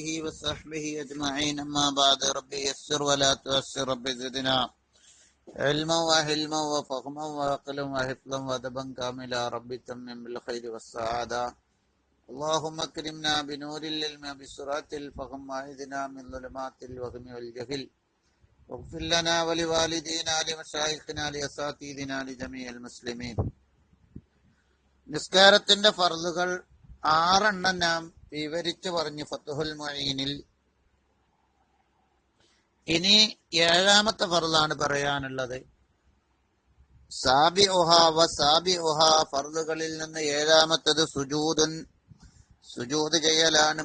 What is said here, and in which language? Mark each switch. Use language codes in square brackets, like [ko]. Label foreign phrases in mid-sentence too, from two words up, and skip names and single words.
[ar] وصحبه أجمعين أما بعد ربي يسر ولا تؤسر ربي زدنا علما وحلما وفهما وعقلا وحفظا وأدبا كاملا ربي تمم بالخير والسعادة اللهم اكرمنا بنور العلم بسرعة الفهم واعذنا من ظلمات الوهم والجهل واغفر لنا ولوالدينا لمشايخنا لأساتذتنا لجميع المسلمين. [ml] നിസ്കാരത്തിന്റെ ഫർളുകൾ 6 നാം വിവരിച്ചു പറഞ്ഞു ഫത്ഹുൽ മുഈനിൽ. ഇനി 7ാമത്തെ ഫർളാണ് പറയാനുള്ളത്. [ar] سابعها وسابعها, [ml] ഫർളുകളിൽ നിന്ന് 7ാമത്തേത് സുജൂദ് ചെയ്യലാണ്.